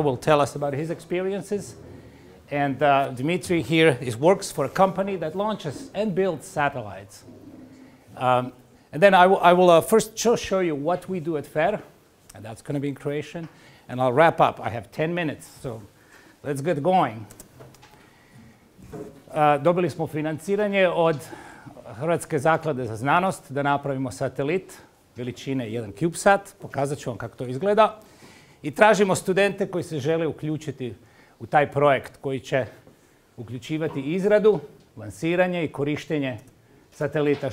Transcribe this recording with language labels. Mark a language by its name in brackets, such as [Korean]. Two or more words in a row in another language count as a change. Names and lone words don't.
[English] Will tell us about his experiences. And Dimitri here works for a company that launches and builds satellites. And then I will first show you what we do at FER, and that's going to be in Croatian. And I'll wrap up. I have 10 minutes, so let's get going. [Croatian] Dobili smo financiranje od Hrvatske zaklade za znanost da napravimo satelit veličine 1 CubeSat. Pokazat ću vam kako to izgleda. I tražimo studente koji se žele uključiti u taj projekt koji će uključivati izradu, lansiranje i korištenje satelita.